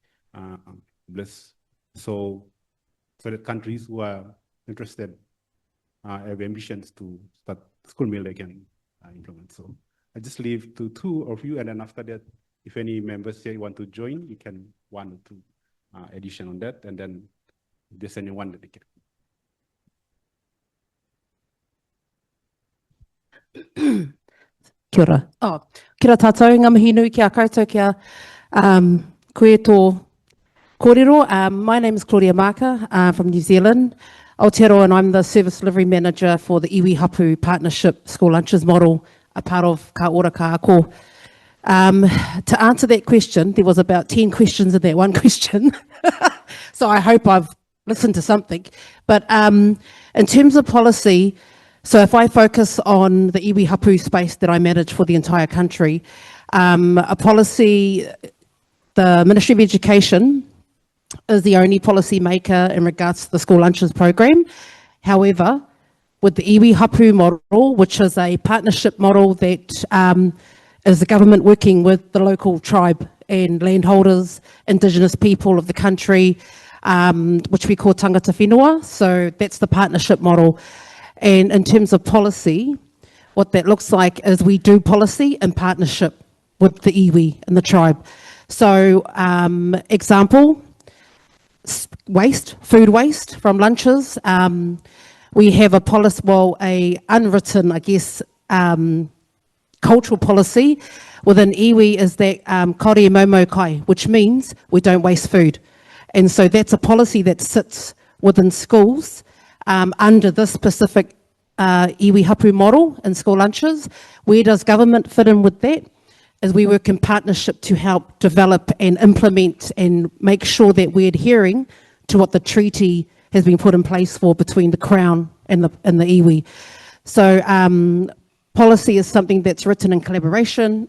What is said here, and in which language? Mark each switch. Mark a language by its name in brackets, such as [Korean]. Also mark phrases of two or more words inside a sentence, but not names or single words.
[English] So that countries who are interested have ambitions to start school meal they can implement. So I just leave to two of you, and then after that, if any members here want to join, you can one or two addition on that, and then if there's anyone that they can. [Māori] Kia ora. Kia ora tātou, ngā mihi nui ki a koutou kia koe tō kōrero. [English] My name is Claudia Marker from New Zealand, Aotearoa, and I'm the Service Delivery Manager for the Iwi Hapu Partnership School Lunches Model, a part of Ka Ora Ka Ako. To answer that question, there was about 10 questions in that one question. So I hope I've listened to something. But in terms of policy, so if I focus on the [Māori] iwi hapu [English] space that I manage for the entire country, a policy, the Ministry of Education is the only policy maker in regards to the school lunches program. However, with the [Māori] iwi hapu [English] model, which is a partnership model that is the government working with the local tribe and landholders, Indigenous people of the country, which we call [Māori] tangata whenua. [English] So that's the partnership model. And in terms of policy, what that looks like is we do policy in partnership with the iwi and the tribe. So example, waste, food waste from lunches. We have a policy, well, a unwritten, I guess, cultural policy within iwi is that [Māori] kore momo kai, [English] which means we don't waste food. And so that's a policy that sits within schools under this specific [Māori] iwi hapu [English] model in school lunches. Where does government fit in with that? As we work in partnership to help develop and implement and make sure that we're adhering to what the treaty has been put in place for between the Crown and the iwi. So policy is something that's written in collaboration.